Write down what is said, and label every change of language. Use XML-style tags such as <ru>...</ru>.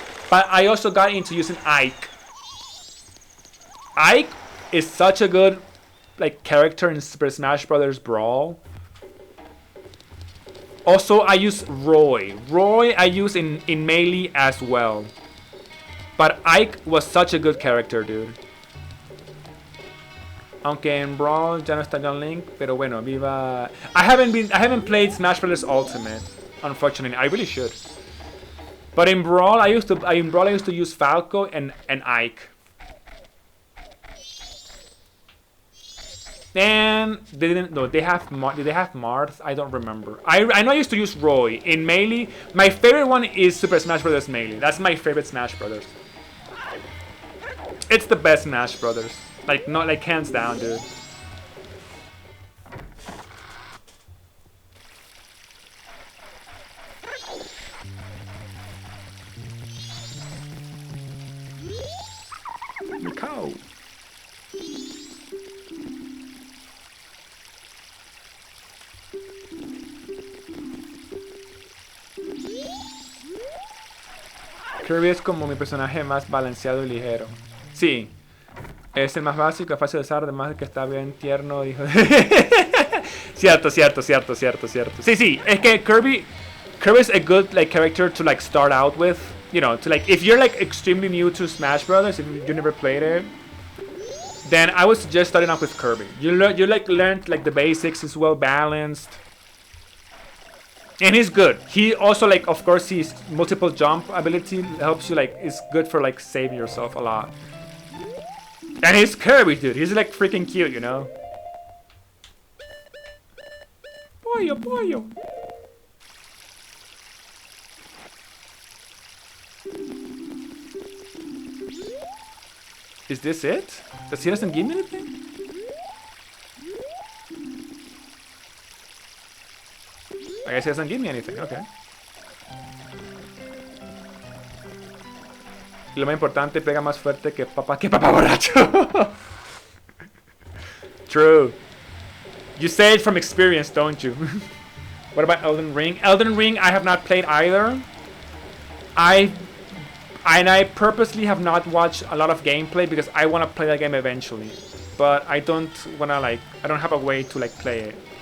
<en>But I also got into using Ike. Ike is such a good like character in Super Smash Brothers Brawl. Also, I use Roy. Roy I use in Melee as well. But Ike was such a good character, dude.</en> <es>Aunque en Brawl ya no está Young Link, pero bueno, viva.</es> <en>I haven't played Smash Bros. Ultimate, unfortunately. I really should. But in Brawl, I used to use Falco and Ike. And they didn't. No, they have. Did they have Marth? I don't remember. I know I used to use Roy in Melee. My favorite one is Super Smash Bros. Melee. That's my favorite Smash Brothers. It's the best Smash Brothers. Like, not like hands down, dude. Cow.</en> <es>Kirby es como mi personaje más balanceado y ligero. Sí. Es el más básico, es fácil de usar, además de que está bien tierno, dijo. Cierto. Sí. Es que</es> <en>Kirby is a good like character to like start out with. You know, to like if you're like extremely new to Smash Brothers, if you never played it, then I would suggest starting off with Kirby. You learned like the basics. Is well balanced, and he's good. He also like, of course, his multiple jump ability helps you like is good for like saving yourself a lot. And he's Kirby, dude. He's like freaking cute, you know.</en> <es>Pollo.</es> <en>Is this it? Does he doesn't give me anything? I guess he doesn't give me anything. Okay.</en> <es>Y lo más importante, pega más fuerte que papá borracho.</es> <en>True. You say it from experience, don't you? What about Elden Ring? Elden Ring, I have not played either. I purposely have not watched a lot of gameplay because I want to play that game eventually. But I don't wanna like, I don't have a way to like play it.</en>